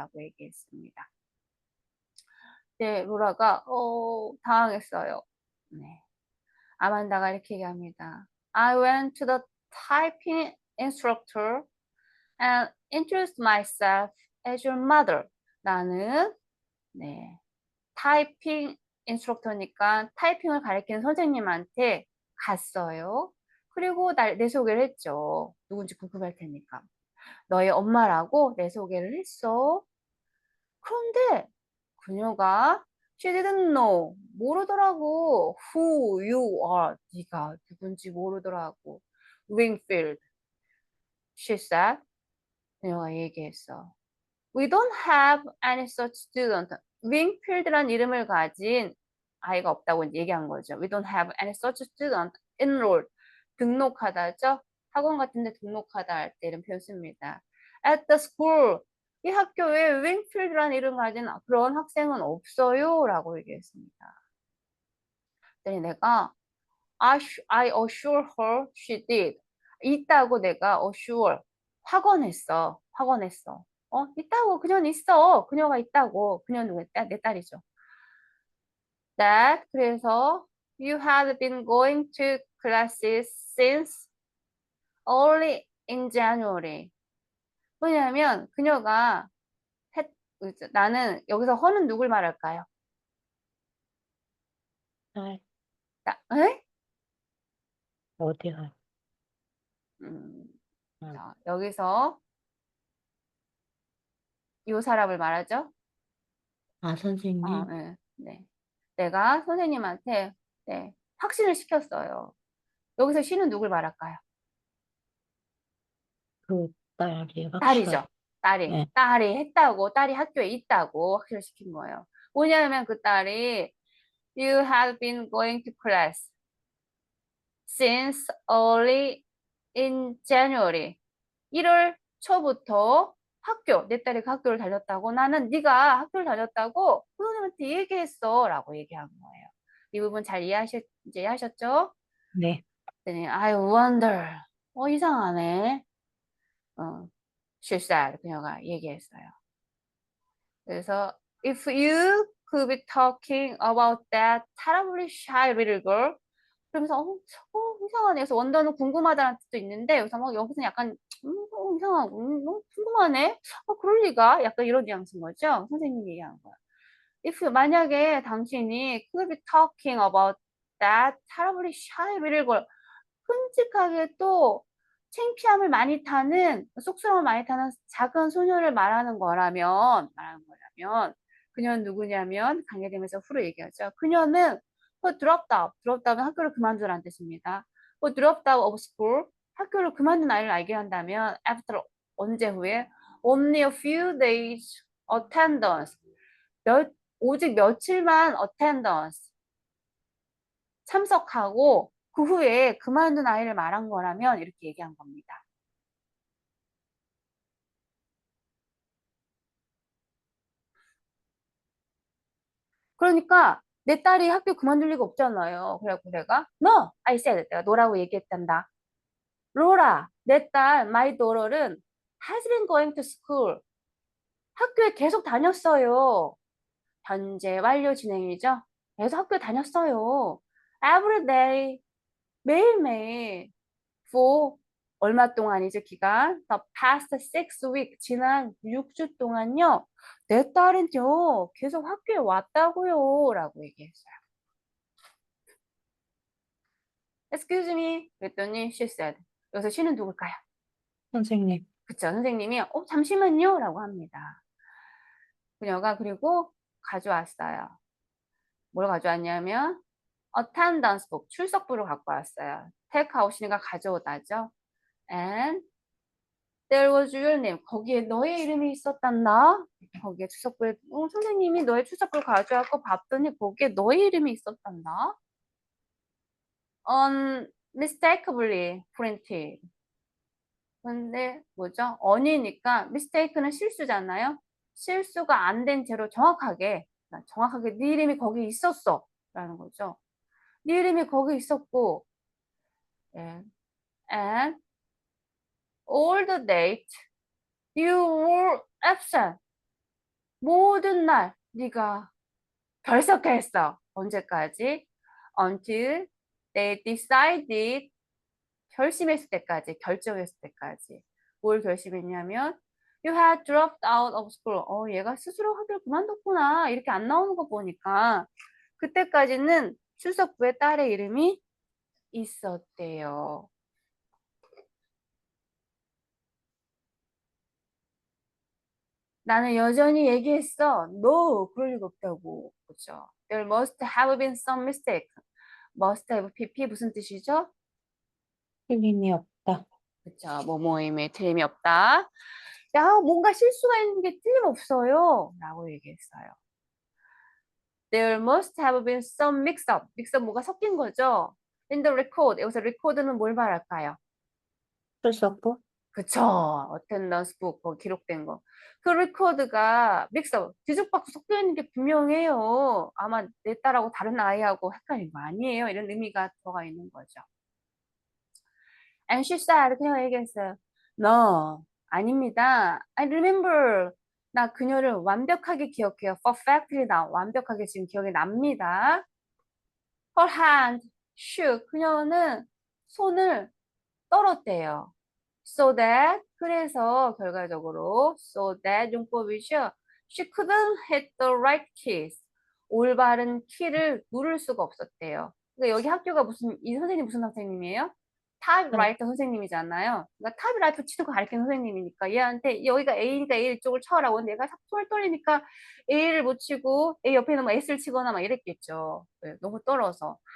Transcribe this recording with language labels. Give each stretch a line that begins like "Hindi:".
Korean: 라고 얘기했습니다. 네, 로라가, 당황했어요. 네. 아만다가 이렇게 얘기합니다.
English: I went to the typing instructor and introduced myself as your mother.
Korean: 나는, 네, 타이핑 인스트럭터니까 타이핑을 가르치는 선생님한테 갔어요. 그리고 내 소개를 했죠. 누군지 궁금할 테니까. 너의 엄마라고 내 소개를 했어. 그런데 그녀가
English: she didn't know,
Korean: 모르더라고.
English: who you are,
Korean: 네가 누군지 모르더라고.
English: Wingfield, she said.
Korean: 그녀가 얘기했어.
English: We don't have any such student.
Korean: 윙필드란 이름을 가진 아이가 없다고 얘기한 거죠.
English: We don't have any such student enrolled.
Korean: 등록하다죠. 학원 같은 데 등록하다 할 때 이런 표현 씁니다.
English: At the school.
Korean: 이 학교에 윙필드란 이름 가진 그런 학생은 없어요. 라고 얘기했습니다. 그랬더니 내가
English: I assure her she did.
Korean: 있다고 내가 assure. 확언했어. 있다고. 그녀는 있어. 그녀가 있다고. 그녀는 내 딸이죠.
English: That,
Korean: 그래서
English: you had been going to classes since early in January.
Korean: 왜냐하면 그녀가 나는 여기서 허는 누굴 말할까요? 아, 에? 어디가? 자, 여기서 이 사람을 말하죠. 선생님. 네, 네. 내가 선생님한테 네, 확신을 시켰어요. 여기서 she는 누굴 말할까요? 그 딸이 딸이죠. 네. 딸이 했다고, 딸이 학교에 있다고 확신을 시킨 거예요. 뭐냐면 그 딸이
English: You have been going to class since early in January.
Korean: 1월 초부터 내 딸이 그 학교를 다녔다고, 나는 네가 학교를 다녔다고 선생님한테 얘기했어. 라고 얘기한 거예요. 이 부분 잘 이해하셨죠? 네. 그랬더니
English: I wonder.
Korean: 이상하네.
English: She said.
Korean: 그녀가 얘기했어요.
English: 그래서 if you could be talking about that terribly shy little girl.
Korean: 그러면서 이상하네. 그래서 원더는 궁금하다는 뜻도 있는데 여기서는 약간 이상하고 궁금하네. 그럴 리가. 약간 이런 뉘앙스인 거죠. 선생님이 얘기한 거야.
English: If
Korean: 만약에 당신이
English: could be talking about that terribly shy little girl.
Korean: 끔찍하게 또 창피함을 많이 타는, 쑥스러움을 많이 타는 작은 소녀를 말하는 거라면 그녀는 누구냐면 관계되면서 후로 얘기하죠. 그녀는 dropped out은 학교를 그만두라는 뜻입니다. dropped out of school, 학교를 그만둔 아이를 알게 한다면 after, 언제 후에
English: only a few days attendance,
Korean: 오직 며칠만 attendance, 참석하고 그 후에 그만둔 아이를 말한 거라면 이렇게 얘기한 겁니다. 그러니까 내 딸이 학교 그만둘 리가 없잖아요. 그래갖고 내가
English: No, I said
Korean: 내가 너라고 얘기했단다.
English: 로라,
Korean: 내 딸,
English: my daughter은 has been going to school.
Korean: 학교에 계속 다녔어요. 현재 완료 진행이죠. 계속 학교에 다녔어요.
English: Every day,
Korean: 매일매일. For 얼마 동안이죠, 기간?
English: The past 6 weeks,
Korean: 지난 6주 동안요. 내 딸은요, 계속 학교에 왔다고요. 라고 얘기했어요.
English: Excuse me.
Korean: 그랬더니
English: she said.
Korean: 여기서 she는 누굴까요? 선생님. 그쵸, 선생님이 잠시만요. 라고 합니다. 그녀가 그리고 가져왔어요. 뭘 가져왔냐면 attendance book, 출석부를 갖고 왔어요. take out이니까 가져오다죠.
English: And there was your name.
Korean: 거기에 너의 이름이 있었단다. 거기에 출석부에 선생님이 너의 출석부를 가져왔고 봤더니 거기에 너의 이름이 있었단다.
English: unmistakably printed.
Korean: 근데 뭐죠? on이니까 mistake는 실수잖아요. 실수가 안 된 채로 정확하게 네 이름이 거기 있었어 라는 거죠. 네 이름이 거기 있었고 예.
English: and all the date you were absent.
Korean: 모든 날 네가 결석했어. 언제까지?
English: until they decided.
Korean: 결심했을 때까지, 결정했을 때까지. 뭘 결심했냐면
English: you had dropped out of school.
Korean: 얘가 스스로 학교를 그만뒀구나. 이렇게 안 나오는 거 보니까 그때까지는 출석부에 딸의 이름이 있었대요. 나는 여전히 얘기했어. No, 그럴 리가 없다고. 그렇죠?
English: There must have been some mistake. must have pp
Korean: 무슨 뜻이죠? 틀림이 없다. 그렇죠. 뭐뭐임에 틀림이 없다. 야, 뭔가 실수가 있는 게 틀림없어요. 라고 얘기했어요.
English: There must have been some mix-up.
Korean: mix-up 뭐가 섞인 거죠?
English: In the record.
Korean: 여기서 record는 뭘 말할까요? 출석부? 그쵸. attendance book 기록된 거. 그 record가 mix-up, 뒤죽박죽 섞여 있는 게 분명해요. 아마 내 딸하고 다른 아이하고 헷갈린 거 아니에요. 이런 의미가 들어가 있는 거죠.
English: And she said,
Korean: 그녀가 얘기했어요.
English: No,
Korean: 아닙니다.
English: I remember.
Korean: 나 그녀를 완벽하게 기억해요. perfectly 나 완벽하게 지금 기억이 납니다.
English: Her hand shook.
Korean: 그녀는 손을 떨었대요. So that, 그래서 결과적으로 so that 용법이죠.
English: She couldn't hit the right keys.
Korean: 올바른 키를 누를 수가 없었대요. 그러니까 여기 학교가 이 선생님 무슨 선생님이에요? 타입라이터 선생님이잖아요. 그러니까 타입라이터 치는 거 가르치는 선생님이니까 얘한테 여기가 A니까 A 이쪽을 쳐라고 근데 얘가 손을 떨리니까 A를 못 치고 A 옆에 있는 뭐 S를 치거나 막 이랬겠죠. 네, 너무 떨어서.